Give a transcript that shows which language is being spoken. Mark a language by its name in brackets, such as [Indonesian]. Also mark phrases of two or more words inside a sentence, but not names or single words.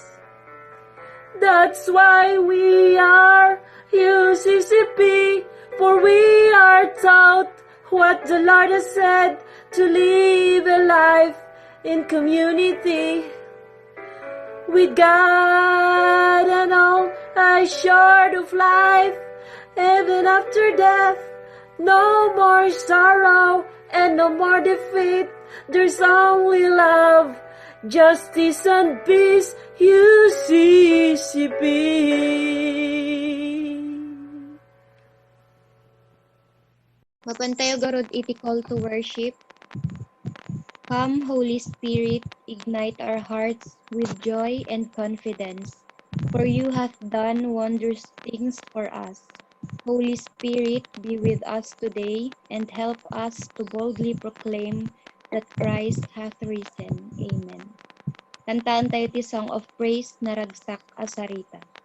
[English] That's why we are UCCP, for we are taught what the Lord has said, to live a life in community with God and all assured of life, even after death. No more sorrow and no more defeat. There's only love, justice and peace, UCCP. [Iloko] Mapantayo garod iti [English] call to worship. Come, Holy Spirit, ignite our hearts with joy and confidence, for you have done wondrous things for us. Holy Spirit, be with us today and help us to boldly proclaim that Christ hath risen. [Iloko] Amen. Kantaan tayo ti Song of Praise na ragsak asarita.